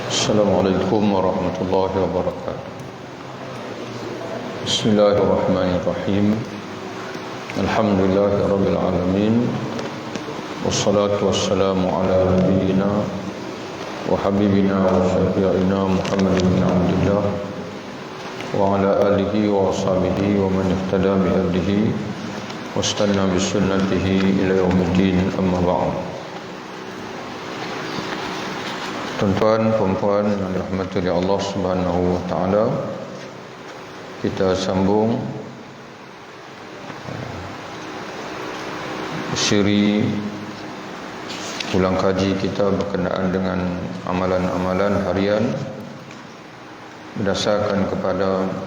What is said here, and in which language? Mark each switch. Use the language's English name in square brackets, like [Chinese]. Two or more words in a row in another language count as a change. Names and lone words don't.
[Arabic] السلام عليكم ورحمة الله وبركاته. بسم الله الرحمن الرحيم. الحمد لله رب العالمين. والصلاة والسلام على نبينا وحبيبنا وشفيعنا محمد بن عبد الله وعلى آله وأصحابه ومن اهتدى بهديه واستن بسنته إلى يوم الدين، أما بعد. [Malay] Tuan-tuan, puan-puan yang dirahmati oleh Allah [Arabic] سبحانه وتعالى, [Malay] kita sambung siri ulang kaji kita berkenaan dengan amalan-amalan harian berdasarkan kepada